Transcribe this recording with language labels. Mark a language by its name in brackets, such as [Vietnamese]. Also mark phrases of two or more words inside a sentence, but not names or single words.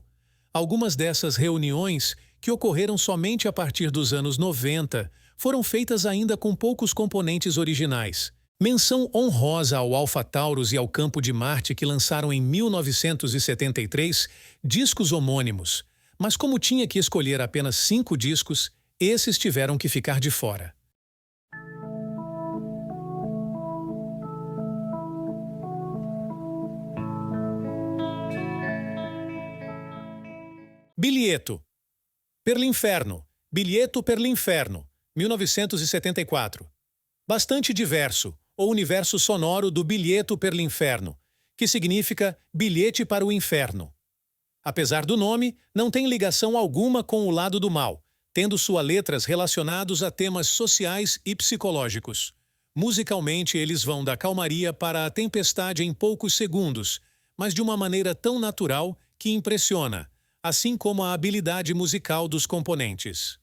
[Portuguese] Algumas dessas reuniões, que ocorreram somente a partir dos anos 90, foram feitas ainda com poucos componentes originais. Menção honrosa ao Alpha Taurus e ao Campo de Marte, que lançaram em 1973 discos homônimos, mas como tinha que escolher apenas 5 discos, esses tiveram que ficar de fora. Bilieto. Per l'inferno. Bilieto per l'inferno, 1974. Bastante diverso, o universo sonoro do Bilheto per l'inferno, que significa bilhete para o inferno. Apesar do nome, não tem ligação alguma com o lado do mal, tendo suas letras relacionadas a temas sociais e psicológicos. Musicalmente, eles vão da calmaria para a tempestade em poucos segundos, mas de uma maneira tão natural que impressiona, assim como a habilidade musical dos componentes.